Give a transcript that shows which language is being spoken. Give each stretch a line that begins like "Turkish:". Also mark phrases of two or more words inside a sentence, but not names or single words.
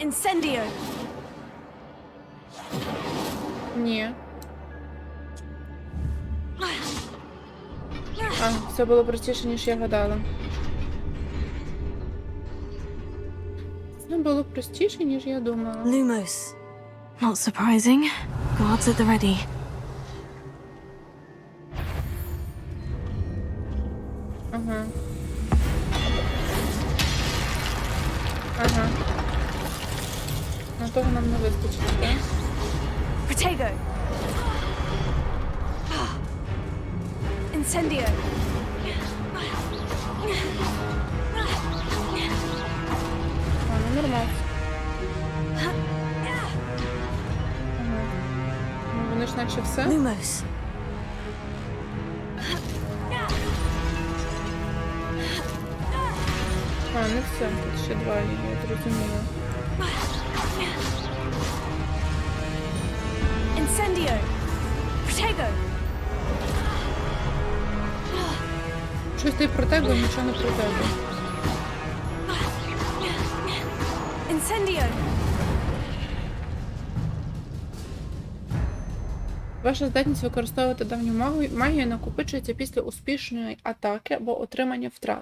Ukrainian: Incendio. Ні. А, все було простіше, ніж я гадала. Це було простіше, ніж я думала.
English: Lumos. Not surprising. Guards at the ready.
Ukrainian: Ага. Ага. На того нам не вистачить, так? Protego. Incendio. А, ну нормально. Ага. Ну, вони ж наче все. Lumos. А, не все. Тут ще два є, я зрозуміла. Incendio. Protego. Щось ти про тебе, нічого не про тебе. Incendio. Ваша здатність використовувати давню магію накопичується після успішної атаки або отримання втрат.